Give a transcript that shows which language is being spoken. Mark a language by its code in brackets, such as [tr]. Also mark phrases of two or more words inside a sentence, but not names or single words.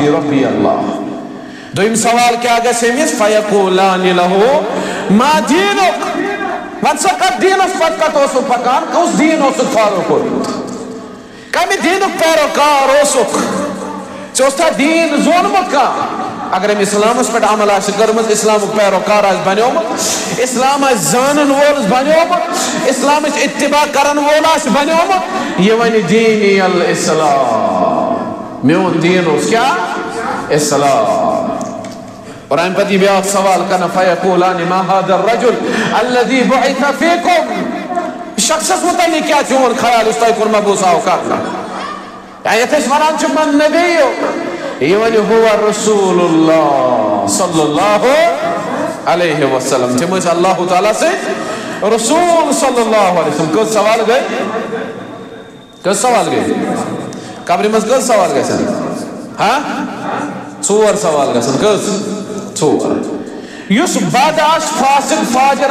[ks] دی [ar] ربی اللہ [ks] دوٚیِم سوال کیٛاہ گژھِ أمِس [ar] فیقولان لہو [ks] ما دیٖنُک وَن سا کتھ دیٖنس پتہٕ کتھ اوسُکھ پکان کُس دیٖن اوسُکھ فالو کوٚرمُت کمہِ دیٖنُک پیروکار اوسُکھ ژےٚ اوسُتھا دیٖن زونمُت کانٛہہ اگر أمۍ اسلامس پٮ۪ٹھ عمل آسہِ کٔرمٕژ اسلامُک پیروکار آسہِ بنیومُت اسلام آسہِ زانن وول بنیومُت اسلامٕچ اتباع کرن وول آسہِ بنیومُت یہِ وَنہِ دیٖنی الاسلام میون دیٖن اوس کیٛاہ اسلام اور امہِ پتہٕ یہِ بیٛاکھ سوال کرنہٕ [ar] فیقولان ما هذا الرجل الذي بعث فيكم [ks] شخصس متعلق کیٛاہ چون خیال یُس تۄہہِ کوٚر مبعوث آو کرنہٕ یتھ أسۍ ونان چھِ من نبیُک یہ ونہِ ہوا رسول اللہ [ar] صلی اللہ علیہ وسلم [ks] تِم ٲسۍ [ar] اللہ تعالیٰ [ks] سۭتۍ رسول [ar] صلی اللہ علیہ وسلم [ks] کٔژ سوال گٔے کٔژ سوال گٔے قبرِ منٛز کٔژ سوال گژھن ژور سوال گژھن کٔژ ژور یُس بد آسہِ فاسق فاجر